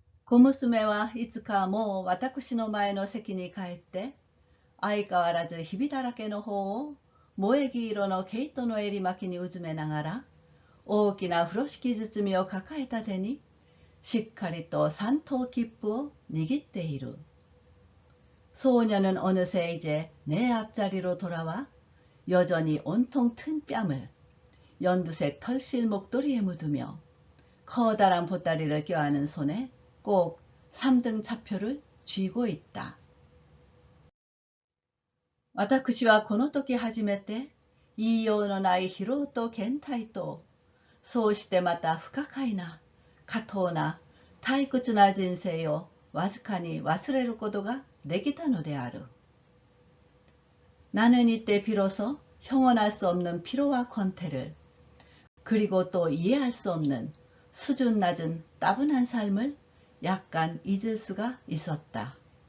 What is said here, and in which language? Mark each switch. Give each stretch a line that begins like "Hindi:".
Japanese: 小娘はいつかもう私の前の席に帰って相変わらずひびだらけの方を萌木色の毛糸の襟巻きにうずめながら大きな風呂敷包みを抱えた手にしっかりと三等切符を握っている。
Korean: 소녀는 어느새 이제 내 앞자리로 돌아와 여전히 온통 튼 뺨을 연두색 털실 목도리에 묻으며 커다란 보따리를 껴안은 손에 꼭 3등 차표를 쥐고 있다.
Japanese: 私はこの時初めて言いようのない疲労と倦怠と、そうしてまた不可解な、過当な、退屈な人生をわずかに忘れることができたのである。
Korean: 나는 이때 비로소 형언할 수 없는 피로와 권태를, 그리고 또 이해할 수 없는 수준 낮은 따분한 삶을 약간 잊을 수가 있었다.